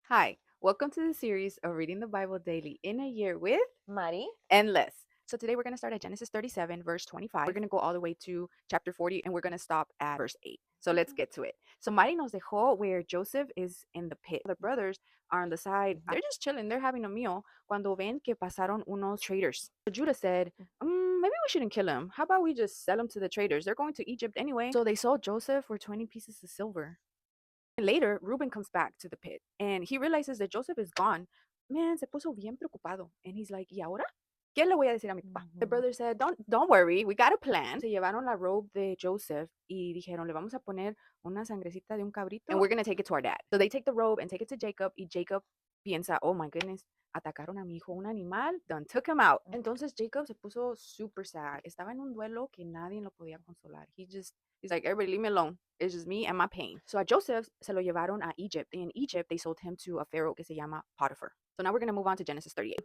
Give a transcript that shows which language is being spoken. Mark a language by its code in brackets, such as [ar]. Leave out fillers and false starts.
[en] Hi, welcome to the series of Reading the Bible Daily in a Year with Mari. Endless. So today we're going to start at Genesis 37, verse 25. We're going to go all the way to chapter 40, and we're going to stop at verse 8. So let's get to it. So Mari [es] nos dejó [en] where Joseph is in the pit. The brothers are on the side. They're just chilling. They're having a meal. [es] Cuando ven que pasaron unos traders. [en] So Judah said, maybe we shouldn't kill him. How about we just sell him to the traders? They're going to Egypt anyway. So they sold Joseph for 20 pieces of silver. Later, Reuben comes back to the pit and he realizes that Joseph is gone. [es] Man, se puso bien preocupado. [en] And he's like, [es] ¿y ahora? ¿Qué le voy a decir a mi papá? [en] The brother said, don't worry, we got a plan. [es] Se llevaron la robe de Joseph y dijeron, le vamos a poner una sangrecita de un cabrito [en] and we're going to take it to our dad. So they take the robe and take it to Jacob [es] y Jacob piensa, [en] oh my goodness, [es] atacaron a mi hijo un animal, [en] done took him out. [es] Entonces Jacob se puso [en] super sad. [es] Estaba en un duelo que nadie lo podía consolar. [en] He's like, everybody leave me alone. It's just me and my pain. So a Joseph [es] se lo llevaron a [en] Egypt. In Egypt, they sold him to a pharaoh [es] que se llama [en] Potiphar. So now we're going to move on to Genesis 38.